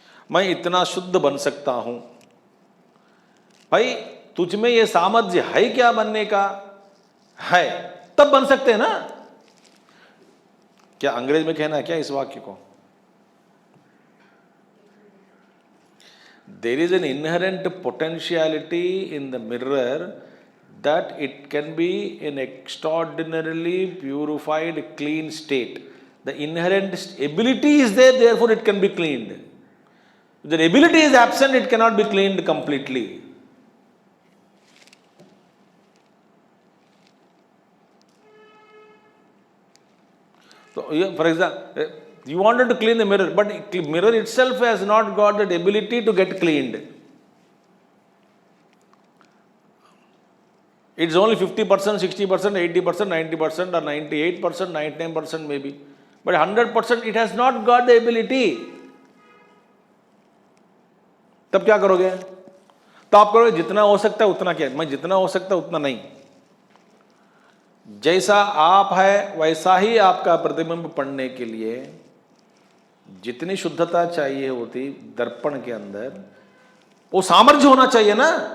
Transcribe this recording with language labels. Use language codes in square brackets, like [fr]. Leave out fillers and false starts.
[hi] मैं इतना शुद्ध बन सकता हूं। भाई तुझ में ये सामर्थ्य है क्या बनने का? है, तब बन सकते हैं ना। क्या अंग्रेज में कहना है क्या इस वाक्य को? [en] There is an inherent potentiality in the mirror that it can be an extraordinarily purified, clean state. The inherent ability is there, therefore it can be cleaned. If the ability is absent, it cannot be cleaned completely. So, for example, you wanted to clean the mirror, but mirror itself has not got that ability to get cleaned. It's only 50%, 60%, 80%, 90%, or 98%, 99% maybe. But 100% it has not got the ability. [hi] तब क्या करोगे? तो आप करोगे जितना हो सकता है उतना क्या? मैं जितना हो सकता है उतना नहीं. जैसा आप है वैसा ही आपका प्रतिबिंब पढ़ने के लिए जितनी शुद्धता चाहिए होती दर्पण के अंदर, वो सामर्थ्य होना चाहिए ना.